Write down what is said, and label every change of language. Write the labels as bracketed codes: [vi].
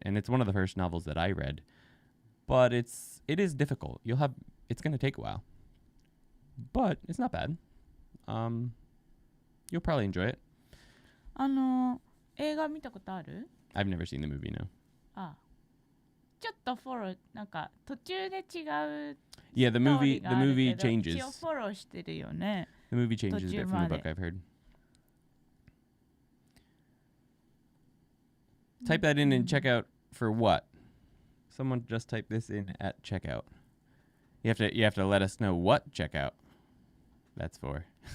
[en] And it's one of the first novels that I read. But it is difficult. It's going to take a while. But it's not bad. You'll probably enjoy it. [ja] 映画見たことある？ [en] I've never seen the movie, no. ああ。 [ja] ちょっとフォロー、なんか途中で違う [en] Yeah, the movie changes. [ja] 一応フォローしてるよね。 [en] The movie changes a bit from the book, I've heard. Type that in and check out for what? Someone just type this in at checkout. You have to let us know what checkout that's for.